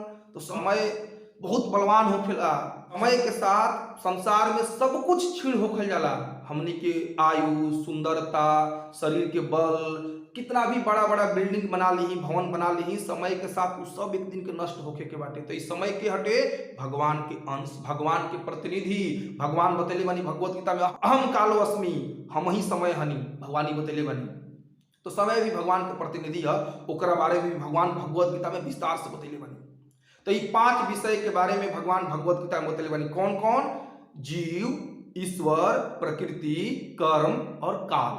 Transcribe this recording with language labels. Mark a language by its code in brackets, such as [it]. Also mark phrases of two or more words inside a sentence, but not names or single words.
[bho] तो समय बहुत बलवान होखेला। समय के साथ संसार में सब कुछ क्षीण होखल जाला। हमनी के आयु, सुंदरता, शरीर के बल, कितना भी बड़ा बड़ा बिल्डिंग बना ली, भवन बना ली, समय के साथ उस सब एक दिन के नष्ट होखे के बाटे। तो इस समय के हटे भगवान के अंश, भगवान के प्रतिनिधि। भगवान बतैले बानी भगवत गीता में [sa] अहम कालो अस्मि, [bho] हम ही समय हनी, भगवान ही बतैले बानी। तो समय भी भगवान के प्रतिनिधि है, ओकरा बारे में भगवान भगवत गीता में विस्तार से बतैले बानी। तो ये 5 विषय के बारे में भगवान भगवत गीता में बतैले बानी। कौन कौन? जीव, ईश्वर, प्रकृति, कर्म और काल।